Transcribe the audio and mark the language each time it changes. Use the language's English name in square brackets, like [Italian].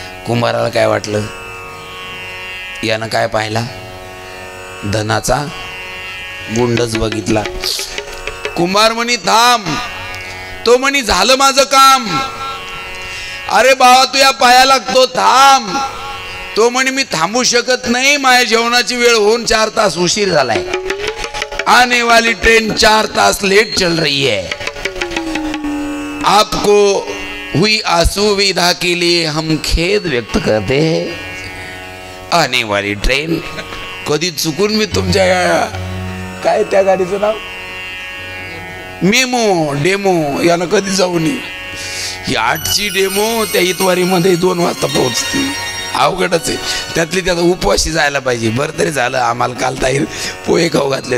[Marathi] कुंभाराला काय वाटलं, यानं काय पाहिला, धनाचा गुंडच बघितला. कुंभार म्हणी थांब. तो म्हणी झालं माझं काम. अरे बाबा तू या पाया लागतो, थांब. तो म्हणे मी थांबू शकत नाही, माझ्या जेवणाची वेळ होऊन 4 तास उशीर झालाय. [Hindi] आने वाली ट्रेन 4 तास लेट चल रही है. आपको हुई असुविधा के लिए हम खेद व्यक्त करते हैं. आने वाली ट्रेन. [Marathi] कधी चुकून मी तुमच्या काय त्या गाडीचं नाव, मेमो डेमो, यानं कधी जाऊ नये. ही 8ची डेमो त्या इतवारीमध्ये 2 वाजता पोहोचते. अवघडच आहे. त्यातली त्याचा उपवासी जायला पाहिजे. बरं तरी झालं आम्हाला काल ताईर पोहे खाऊ घातले.